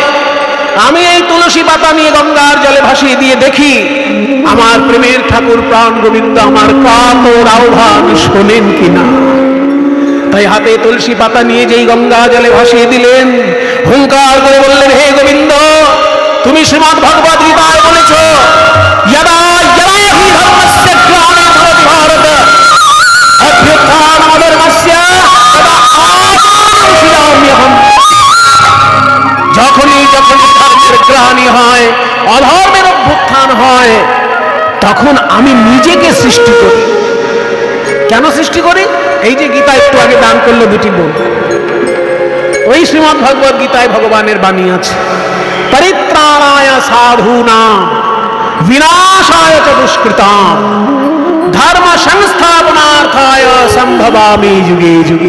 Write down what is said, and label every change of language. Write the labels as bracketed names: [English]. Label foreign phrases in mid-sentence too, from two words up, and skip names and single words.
[Bangla] আমি এই তুলসী পাতা নিয়ে গঙ্গার জলে ভাসিয়ে দিয়ে দেখি আমার প্রেমের ঠাকুর প্রাণ গোবিন্দ আমার কাতর আহ্বান শোনেন কিনা। তাই হাতে তুলসী পাতা নিয়ে যেই গঙ্গা জলে ভাসিয়ে দিলেন, হুঙ্কার করে বললেন, হে গোবিন্দ, তুমি শ্রীমদ্ ভগবদ্ গীতায় বলেছ, [Sanskrit] यदा यदा हि धर्मस्य ग्लानिर् भवति भारत अभ्युत्थानमधर्मस्य तदा आत्मानं। [Bangla] যখনই যখনই ধর্মের গ্লানি হয়, অধর্মের অভ্যুত্থান হয়, তখন আমি নিজেকে সৃষ্টি করি। কেন সৃষ্টি করি? এই যে গীতা একটু আগে দান করলো দুটি বই, ওই শ্রীমদ্ ভগবদ্ গীতায় ভগবানের বাণী আছে, [Sanskrit] পরিত্রাণায় সাধূনাম বিনাশায় চ দুষ্কৃতাম ধর্ম সংস্থাপনার্থায় সম্ভবামি যুগে যুগে।